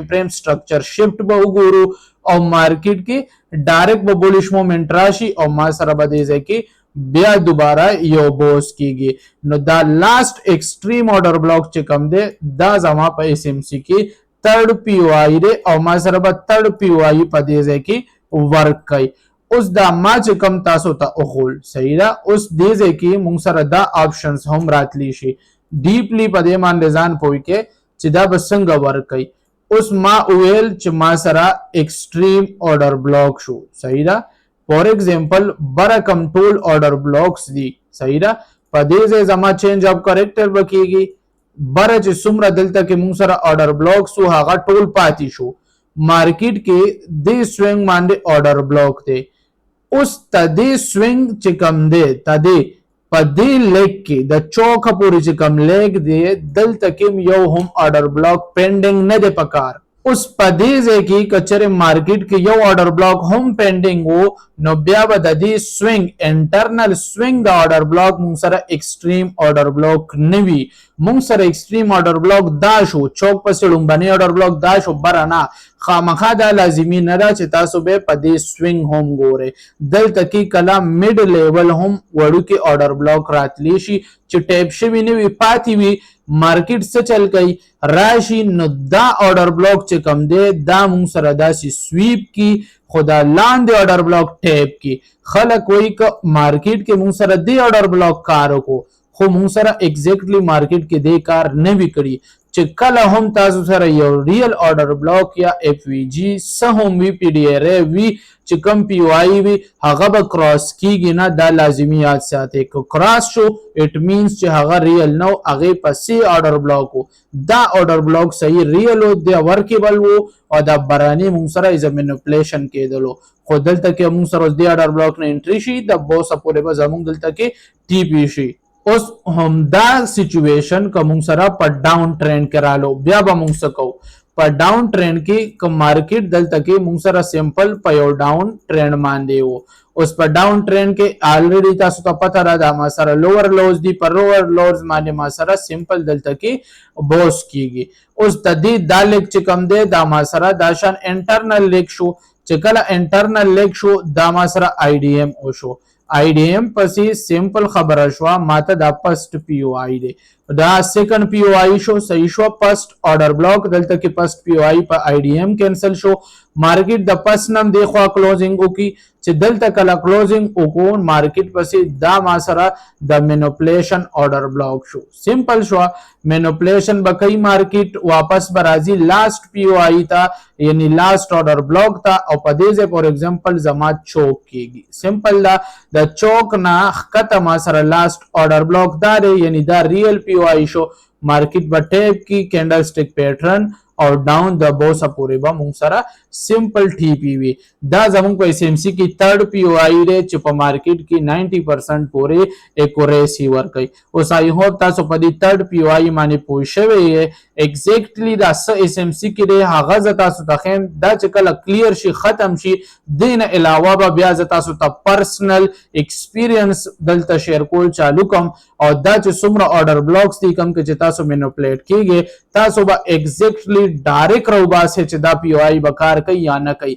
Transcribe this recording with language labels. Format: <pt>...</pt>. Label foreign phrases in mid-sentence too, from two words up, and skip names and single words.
<en>frame structure shift</en> <ps>به وګورو او مارکیټ کې ډایرکټ به</ps> <en>bullish movement</en> <ps>راشي او ما سره به دې ځای کې بیا دوباره یو بوس کیږي نو دا</ps> <en>last extreme order block</en> <ps>چې کم دی دا زما په</ps> <en>SMC</en> <ps>کې</ps> <en>third POI</en> <ps>دی او ما سره به</ps> <en>third POI</en> <ps>په دې ځای کې ورک کوي اوس دا ما چې کم تاسو ته اخول صحیح ده اوس دې ځای کې مونږ سره دا آپشنز هم راتلی شي ډیپلی په دې باندې ځان پوي کې چې دا به څنګه ورکوي. اوس ما ویل چې ما سره</ps> <en>extreme order block</en> <ps>شو صحیح ده.</ps> <en>for example</en> <ps>بره کم ټول</ps> <en>order blocks</en> <ps>دي صحیح ده. په دې ځای زما</ps> <en>change of character</en> <ps>بکیږي بره چې څومره دلته کې موږ سره</ps> <en>order blocks</en> <ps>وو هغه ټول پاتې شو. مارکیټ کې د سوینګ باندې</ps> <en>order block</en> <ps>دی. اوس تدې سوینګ چې کم دی تدې په دې لیګ کې د چوکه پورې چې کم لیګ دی دلته کې یو هم</ps> <en>order block</en> <ps>پینډینګ نه دی پکار. اوس په دې ځای کې کچره مارکیټ کې یو</ps> <en>order block</en> <ps>هم پینډینګ وو نو بیا به د دې سوینګ</ps> <en>internal swing</en> <ps>د</ps> <en>order block</en> <ps>موږ سره</ps> <en>extreme order block</en> <ps>نه وي. موږ سره</ps> <en>extreme order block</en> <ps>دا شو چوک پسې لومبني</ps> <en>order block</en> <ps>دا شو برانه خامخا دا لازمي نه ده چې تاسو به په دې سوینګ هم ګورئ. دلته کې کله</ps> <en>mid level</en> <ps>هم وړوکی</ps> <en>order block</en> <ps>راتلی شي چې ټیپ شوی نه وي پاتې وي مارکیټ څه چل کوي راشي نو دا</ps> <en>order block</en> <ps>چې کم دی دا موږ سره داسې سویپ کی خدا لاندې</ps> <en>order block</en> <ps>ټیپ کی. خلک وایي که مارکیټ کې موږ سره دې</ps> <en>order block</en> <ps>کار وکړو خو موږ سره ایگزیکټلی مارکیټ کې دې کار نه وي کړی چې کله هم تاسو سره یو</ps> <en>real order block</en> <ps>یا FVG څه هم وي</ps> <en>PDR</en> <ps>وي چې کم</ps> <en>POI</en> <ps>وي هغه به کراس کیږي نه دا لازمي یاد ساتئ که کراس شو</ps> <en>it means</en> <ps>چې هغه ریل نو هغه پسې</ps> <en>order block</en> <ps>وو. دا</ps> <en>order block</en> <ps>صحیح ریل وو د ورکیبل وو او دا برانی موږ سره</ps> <en>as manipulation</en> <ps>کېدلو خو دلته کې موږ سره د</ps> <en>order block</en> <ps>نه انټری شي د بوس پورې به زموږ دلته کې</ps> <en>TP</en> <ps>شي. اوس هم دا سچویشن که موږ سره په</ps> <en>down trend</en> <ps>کې رالو بیا به موږ څه کوو په</ps> <en>down trend</en> <ps>کې که مارکیټ دلته کې موږ سره سمپل په یو</ps> <en>down trend</en> <ps>باندې وو. اوس په</ps> <en>down trend</en> <ps>کې الریډي تاسو ته پته را ده ما سره</ps> <en>lower lows</en> <ps>دي پر</ps> <en>lower lows</en> <ps>باندې ما سره سمپل دلته کې بوس کیږي. اوس د دې دا لیک چې کم دی دا ما سره دا شان</ps> <en>internal leg</en> <ps>شو چې کله</ps> <en>internal leg</en> <ps>شو دا ما سره</ps> <en>IDM</en> <ps>او شو.</ps> <en>IDM</en> <ps>پسې سمپل خبره شو ماته دا</ps> <en>first POI</en> <ps>دی دا</ps> <en>second POI</en> <ps>شو صحیح شو.</ps> <en>first order block</en> <ps>دلته کې</ps> <en>first POI</en> <ps>په</ps> <en>IDM</en> <ps>کینسل شو. مارکیټ د فرست نم دی خو کلوزینګ وکي چې دلته کله کلوزینګ وکون مارکیټ پسې دا ما سره د مینیپولیشن</ps> <en>order block</en> <ps>شو. سمپل شو مینیپولیشن بکای مارکیټ واپس برازي</ps> <en>last POI</en> <ps>تا یعنی</ps> <en>last order block</en> <ps>تا او په دې ځای</ps> <en>for example</en> <ps>زما چوک کیږي. سمپل دا د چوک نه خطه ما سره</ps> <en>last order block</en> <ps>دا یعنی دا</ps> <en>real POI</en> <ps>شو مارکیټ په ټیپ کی</ps> <en>candlestick pattern</en> <ps>او ډاون د بوسه پورې به موږ سره سمپل</ps> <en>TP</en> <ps>وي. دا زموږ په</ps> <en>SMC</en> <ps>کې</ps> <en>third POI</en> <ps>دی چې په مارکیټ کې 90% پورې ایکوریسی ورکوي. اوس</ps> <en>I hope</en> <ps>تاسو په دې</ps> <en>third POI</en> <ps>باندې پوه شوئ ایگزیکټلی دا څه</ps> <en>SMC</en> <ps>کې دی هغه زه تاسو ته ښیم دا چې کله کلیر شي ختم شي دې نه علاوه به بیا زه تاسو ته</ps> <en>personal experience</en> <ps>دلته شیر کول چالو کوم او دا چې څومره</ps> <en>order blocks</en> <ps>دي کوم چې تاسو مینیپولیټ کیږي تاسو به ایگزیکټلی ډایرکټ راوباسئ چې دا</ps> <en>POI</en> <ps>به کار کوي یا نه کوي.</ps>